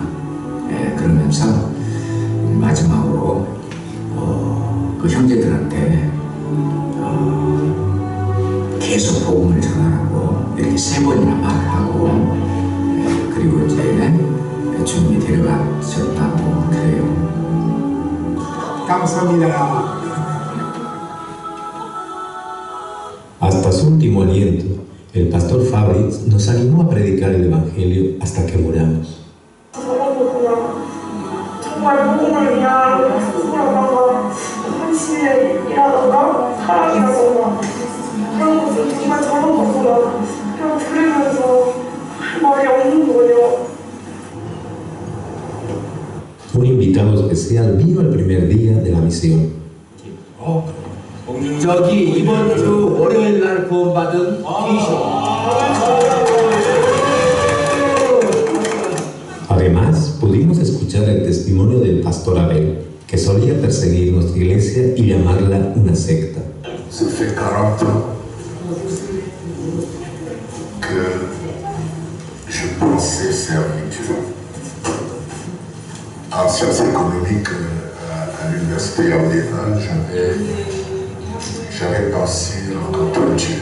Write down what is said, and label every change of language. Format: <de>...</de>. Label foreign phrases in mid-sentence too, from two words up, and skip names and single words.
<ko>그러면서 마지막으로 그 형제들한테 계속 복음을 전하라고 이렇게 3번이나 말을 하고 그리고 이제 주님이 데려가셨다고 그래요. 감사합니다.</ko> <es>Hasta su último aliento, el pastor Fabri nos animó a predicar el Evangelio hasta que muramos.</es> <ko>정말 복음을 위한 수고라던가 헌신에 일하던가 사랑이라던가 그런 것을 정말 잘하셨구나. 그냥 들으면서 말이 없는 거예요.</ko> <es>Un invitado especial vino el primer día de la misión.</es> <ko>저기 이번 주 월요일 날 구원받은</ko> <es>Además, pudimos escuchar el testimonio del pastor Abel, que solía perseguir nuestra iglesia y llamarla una secta.</es> <fr>Ça fait 40 ans que je pensais servir Dieu. En sciences économiques à l'université Orléans, j'avais pensé rencontrer Dieu.</fr>